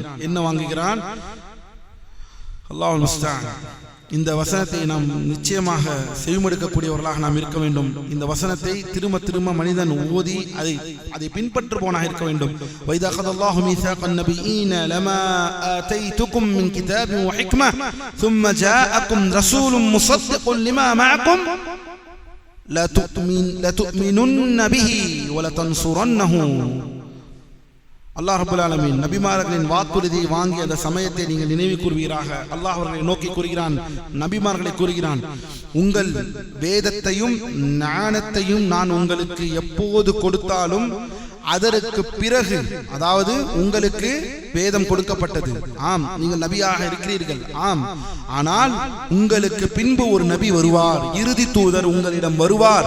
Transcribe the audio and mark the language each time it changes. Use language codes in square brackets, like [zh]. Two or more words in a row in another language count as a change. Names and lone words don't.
[ta] என்ன வாங்குகிறான்? [ar] الله المستعان. [ta] இந்த வசனத்தை நாம் நிச்சயமாக செவிமடுக்கக்கூடியவர்களாக நாம் இருக்க வேண்டும். இந்த வசனத்தை திரும்ப மனிதன் ஓதி அதை பின்பற்றுபவனாக இருக்க வேண்டும். [ar] وإذ أخذ الله ميثاق النبيين لما آتيتكم من كتاب وحكمة ثم جاءكم رسول مصدق لما معكم لتؤمنن به ولتنصرنه. الله رب العالمين [ta] நபிமார்களின் வாக்குறுதியை வாங்கிய அந்த சமயத்தை நீங்கள் நினைவு கூறுவீராக. அல்லாஹ் அவர்களை நோக்கி கூறுகிறான், நபிமார்களை கூறுகிறான், உங்கள் வேதத்தையும் ஞானத்தையும் நான் உங்களுக்கு எப்போது கொடுத்தாலும் அதற்கு பிறகு, அதாவது உங்களுக்கு வேதம் கொடுக்கப்பட்டது, ஆம் நீங்கள் நபியாக இருக்கிறீர்கள், ஆம், ஆனால் உங்களுக்கு பின்பு ஒரு நபி வருவார், இறுதி தூதர் உங்களிடம் வருவார்.